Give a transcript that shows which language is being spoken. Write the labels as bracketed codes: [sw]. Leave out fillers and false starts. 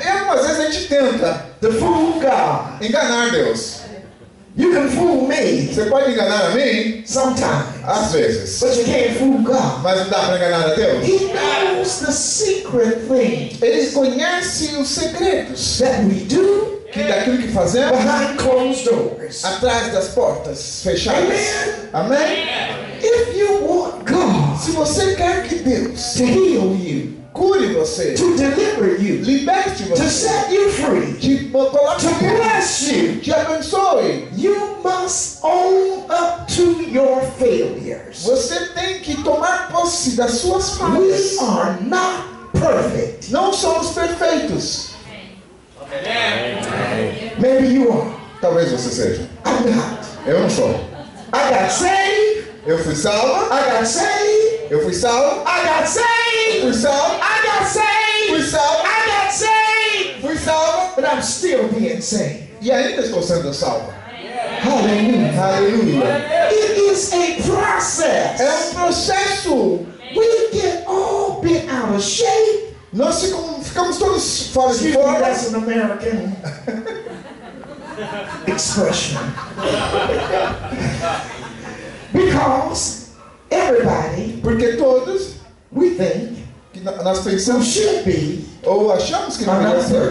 [pt] E algumas vezes a gente tenta [en] to fool God. [pt] enganar Deus. [en] You can fool me [pt] Você pode enganar a mim, [en] sometimes, [pt] às vezes, [en] but you can't fool God. [pt] mas não dá para enganar a Deus. [en] He knows the secret things [pt] Ele conhece os segredos [en] that we do [pt] daquilo que fazemos [en] behind closed doors. [pt] atrás das portas fechadas. Amém? [en] If you want God [pt] Se você quer que Deus [en] to heal you, [pt] cure você, [en] to deliver you, [pt] liberte [en] to [pt] você, [en] set you free, [pt] te coloque [en] to bless you, [pt] te abençoe, [en] you must own up to your failures. [pt] você tem que tomar posse das suas [en] We [pt] falhas. [en] are not perfect. [pt] Não somos perfeitos. [en] Maybe you are. [pt] Talvez você seja. [en] I'm not. [pt] Eu não sou. [en] I got saved. [pt] Eu fui salvo. [en] I got saved. [pt] Eu fui salvo. [en] I got saved. [pt] Fui salvo. [en] I got saved. [pt] Fui salvo. [en] I got saved. [pt] Fui salvo. [en] But I'm still being saved. [pt] E ainda estou sendo salvo. [en] Hallelujah. [pt] Aleluia. [en] It is a process. [pt] É processo. [en] We get all bent out of shape. [pt] Nós ficamos todos fora de [en] Excuse me, [pt] forma. [en] that's an American expression. Because everybody, [pt] Porque todos [en] we think, [pt] que nós [en] who [pt] pensamos [en] should be, [pt] ou achamos que [en] are [pt] não [en] not [pt] devem ser,